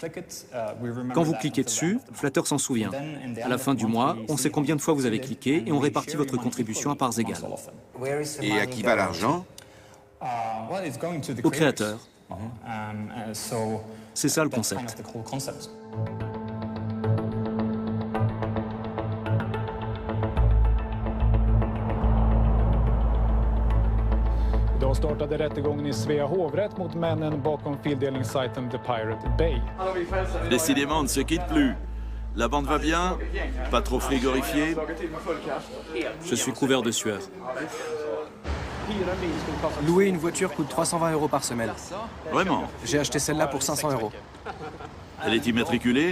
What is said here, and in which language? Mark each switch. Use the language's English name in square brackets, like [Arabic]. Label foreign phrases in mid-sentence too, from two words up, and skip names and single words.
[French] Quand vous cliquez dessus, Flutter s'en souvient. À la fin du mois, on sait combien de fois vous avez cliqué et on répartit votre contribution à parts égales. Et à qui va l'argent? Au créateur. C'est ça le concept. [Swedish] Idag startade rättegången i Svea hovrätt mot männen bakom fildelningssajten The Pirate Bay. [French] Décidément, on ne se quitte plus. La bande va bien? Pas trop frigorifié? Je suis couvert de sueur. Louer une voiture coûte 320 € par semaine. Vraiment? J'ai acheté celle-là pour 500 €. Elle est immatriculée?